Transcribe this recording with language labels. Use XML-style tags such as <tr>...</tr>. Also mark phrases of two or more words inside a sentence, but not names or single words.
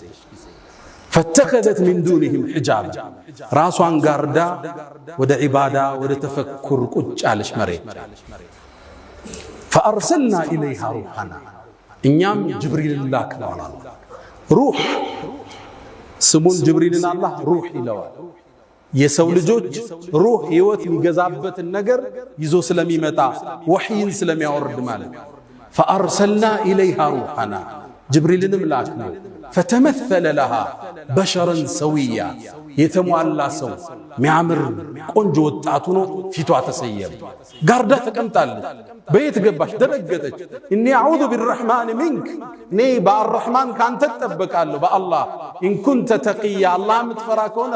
<ar>فاتخذت من دونهم حجابا</ar> <am>ራሷን ጋርዳ ወደ ዒባዳ ወደ ተፈኩር ቁጭ አለች መርየም። ፈአርሰልና</am> <ar>إليها روحنا</ar> <am>እኛም ጅብሪል ላክነዋል። ሩህ ስሙን ጅብሪልን አላህ ሩህ ይለዋል። የሰው ልጆች ሩህ ህይወት የሚገዛበትን ነገር ይዞ ስለሚመጣ ወህይን ስለሚያወርድ ማለት</am> <ar>فأرسلنا إليها روحنا</ar> <am>ጅብሪልንም ላክነው</am> <ar>فتمثل لها بشرا سويا</ar> <am>የተሟላ ሰው ሚያምር ቆንጆ ወጣት ሆኖ ፊቷ ተሰየም ጋርዳ ተቀምጣለች። በየት ገባች? ደረገጠች።</am> <ar>إني أعوذ بالرحمن منك</ar> <am>ኔ በአርረህማን ካንተ ተጠበቃለሁ በአላህ</am> <ar>إن كنت تقيا</ar> <am>አላህ ምትፈራ ከሆነ</am>